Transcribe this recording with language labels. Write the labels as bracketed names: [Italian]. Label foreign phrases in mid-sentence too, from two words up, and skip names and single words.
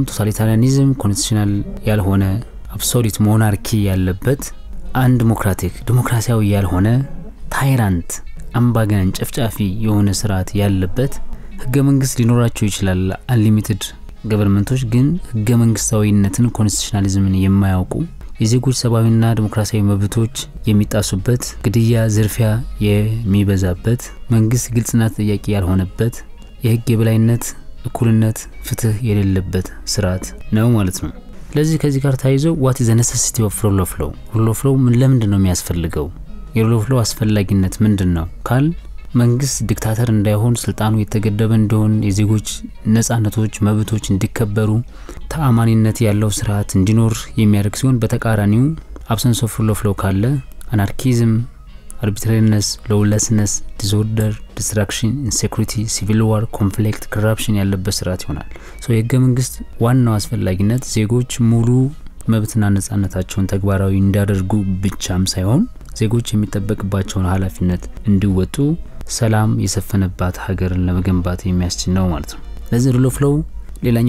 [Amharic] ቶታሊታሪያኒዝም ኮንስቲቱሽናል ያልሆነ አብሶሉት ሞናርኪ ያለበት አንዲሞክራቲክ ዲሞክራሲያዊ ያልሆነ ታይራንት አምባገነን ጨፍጫፊ የሆነ ስርዓት ያለበት ህገ መንግስት ሊኖራቸው ይችላል። [English] unlimited governments [Amharic] ግን ህገ መንግስታዊነትን ኮንስቲቱሽናሊዝምን የማያውቁ የዜጎች ሰብአዊና ዲሞክራሲያዊ መብቶች የሚጣሱበት ግድያ ዝርፊያ የሚበዛበት መንግስት ግልጽና ተጠያቂ ያልሆነበት የህግ የበላይነት እኩልነት ፍትህ የሌለበት ስርዓት ነው ማለት ነው። ስለዚህ ከዚህ ጋር ታይዞ [English] what is the necessity of rule of law? rule of law [Amharic] ለምንድን ነው የሚያስፈልገው? የ [English] rule of law [Amharic] አስፈላጊነት ምንድነው ካል መንግስት ዲክታተር እንዳይሆን ስልጣኑ የተገደበ እንደሆን የዜጎች ነጻነቶች መብቶች እንዲከበሩ ተአማኒነት ያለው ስርዓት እንዲኖር የሚያደርግ ሲሆን በተቃራኒው [English] absence of rule of law [Amharic] ካለ [English] anarchism arbitrariness lawlessness disorder destruction insecurity civil war conflict corruption [Amharic] ያለበት ስርዓት ይሆናል። የህገ መንግስት ዋናው አስፈላጊነት ዜጎች ሙሉ መብትና ነጻነታቸውን ተግባራዊ እንዲያደርጉ ብቻም ሳይሆን ዜጎች የሚጠበቅባቸውን ኃላፊነት እንዲወጡ ሰላም የሰፈነባት ሀገርን ለመገንባት የሚያስችል ነው ማለት ነው። ለዚህ [English] rule of law [Amharic] ሌላኛው